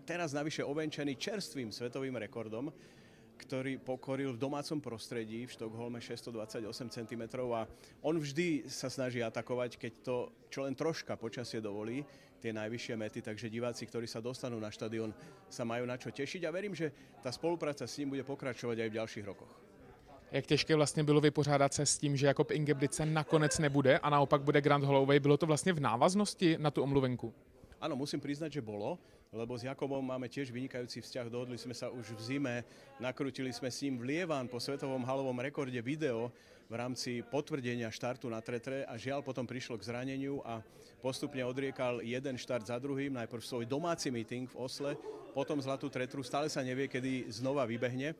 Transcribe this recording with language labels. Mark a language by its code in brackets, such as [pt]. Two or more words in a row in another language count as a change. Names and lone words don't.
[sk] Teraz navyše ovenčený čerstvým svetovým rekordom, ktorý pokoril v domácom prostredí v Štokholme 628 cm a on vždy sa snaží atakovať, keď to čo len troška počasie dovolí, tie najvyššie mety, takže diváci, ktorí sa dostanú na štadión, sa majú na čo tešiť a verím, že tá spolupráca s ním bude pokračovať aj v ďalších rokoch. [cs] Jak těžké vlastně bylo vypořádat se s tím, že Jakob Ingebrigtsen nakonec nebude a naopak bude Grant Holloway? Bylo to vlastně v návaznosti na tu omluvenku? [sk] Áno, musím priznať, že bolo, lebo s Jakobom máme tiež vynikajúci vzťah. Dohodli sme sa už v zime, nakrútili sme s ním v Lievan po svetovom halovom rekorde video v rámci potvrdenia štartu na tretre a žiaľ potom prišlo k zraneniu a postupne odriekal jeden štart za druhým, najprv svoj domáci meeting v Osle, potom zlatú tretru, stále sa nevie, kedy znova vybehne.